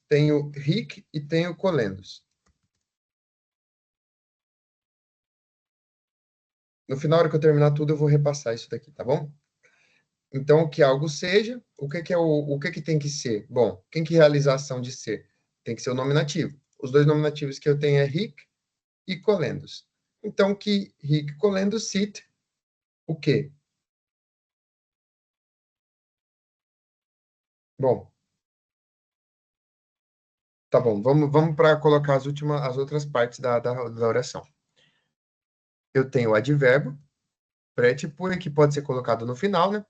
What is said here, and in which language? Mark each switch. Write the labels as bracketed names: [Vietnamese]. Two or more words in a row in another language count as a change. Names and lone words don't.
[Portuguese] Tenho hic e tenho colendos. No final, na hora que eu terminar tudo, eu vou repassar isso daqui, tá bom? Então, que algo seja, o que que tem que ser? Bom, quem que realiza a ação de ser? Tem que ser o nominativo. Os dois nominativos que eu tenho é hic e colendos. Então, que [Latin] hic colendos sit, [Portuguese] o quê? Bom, Tá bom, vamos para colocar as outras partes da oração. Eu tenho o advérbio, pré-tipo, que pode ser colocado no final, né?